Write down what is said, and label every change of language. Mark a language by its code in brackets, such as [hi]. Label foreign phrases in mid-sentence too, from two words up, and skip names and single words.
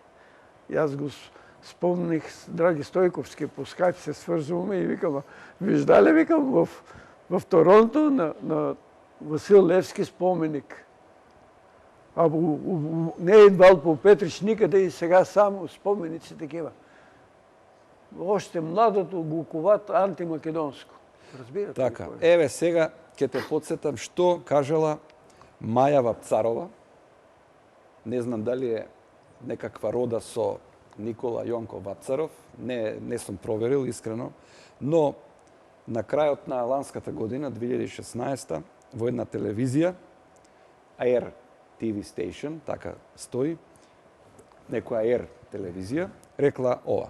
[bg] И аз го спомних с Драги Стойковски, по скайп се свързваме и викам, виждали, викам, в Торонто на Васил Левски споменик. Не е идвал по Петрич никъде и сега само споменици такива. Още младото го куват антимакедонско. Разбирате? [mk] Така, еве сега ќе те подсетам што кажала Маја Вапцарова. Не знам дали е некаква рода со Никола Јонко Вапцаров. Не сум проверил искрено, но на крајот на ланската година, 2016, во една телевизија, Air TV Station, така стои, некоја Air телевизија, рекла ова.